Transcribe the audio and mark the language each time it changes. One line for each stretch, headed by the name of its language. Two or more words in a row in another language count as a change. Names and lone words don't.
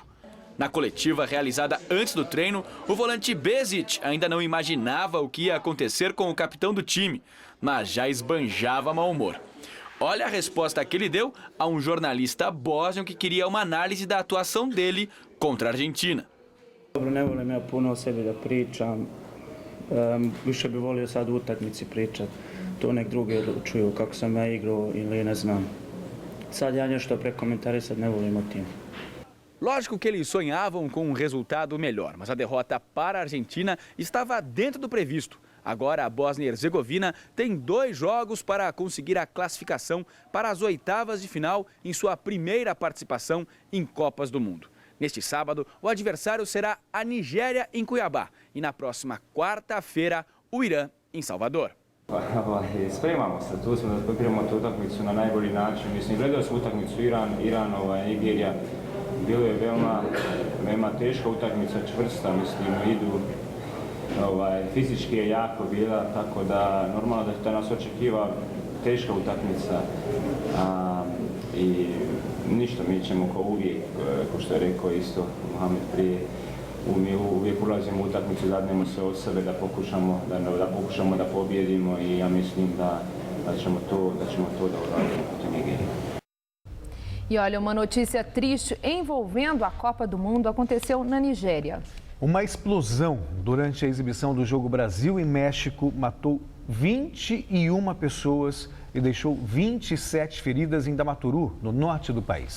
Portuguese: Na coletiva realizada antes do treino, o volante Bezic ainda não imaginava o que ia acontecer com o capitão do time, mas já esbanjava mau humor. Olha a resposta que ele deu a um jornalista bósnio que queria uma análise da atuação dele contra a Argentina.
Bosnian: Ne volim ja puno o sebi da pričam, više bi volio sad u utakmici pričati, to nek drugi čuju kako sam ja igrao ili ne znam. Sad ja nešto prekomentarisati ne volim o tim.
Portuguese: Lógico que eles sonhavam com um resultado melhor, mas a derrota para a Argentina estava dentro do previsto. Agora a Bósnia e Herzegovina tem 2 jogos para conseguir a classificação para as oitavas de final em sua primeira participação em Copas do Mundo. Neste sábado, o adversário será a Nigéria em Cuiabá e na próxima quarta-feira, o Irã em Salvador.
Bosnian: Spremamo se, tu smo da pripremamo tu utakmicu na najbolji način. Mislim, gledao sam utakmicu Iran, Nigerija. Bilo je veoma teška utakmica, čvrsta, mislim, idu. Fizički je jako bila, tako da normalno da nas očekiva teška utakmica i ništa, mi ćemo kao uvijek, kao što je rekao isto Mohamed prije, mi uvijek ulazimo u utakmicu, dadnemo se od sebe da pokušamo da pobjedimo i ja mislim da ćemo to da uradimo protiv Nigerije.
Portuguese: E olha, uma notícia triste envolvendo a Copa do Mundo aconteceu na Nigéria. Uma explosão durante a exibição do jogo Brasil e México matou 21 pessoas e deixou 27 feridas em Damaturu, no norte do país.